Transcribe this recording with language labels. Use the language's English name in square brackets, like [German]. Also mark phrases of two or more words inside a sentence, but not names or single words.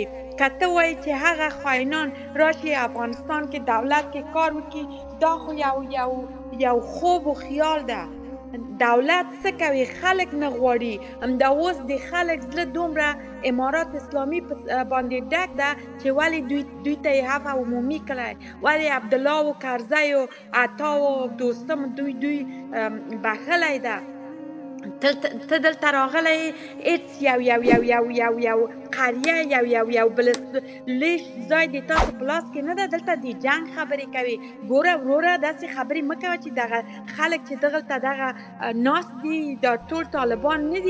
[Pashto] که ته وایي چې هغه خاینان راشي افغانستان کې دولت کې کار وکړي، دا خو یو خوب و خیال ده. دولت څه کوي؟ خلک نه غواړي. همدا اوس د خلک زړه دومره امارات اسلامي باندې ډک ده چې ولې دوی ته یې عفو عمومي کړی، ولې عبدالله و کرزی و عطا و دوستم دوی بخلی ده. ته دلته راغلی هیڅ یو قریه یو بلش ځای د تاسو په لاس کې نه ده، دلته د جنگ خبرې کوي. ګوره وروره داسې خبرې مه کوه چې دغه خلک چې دغلته دغه ناست دي دا ټول طالبان نه دي.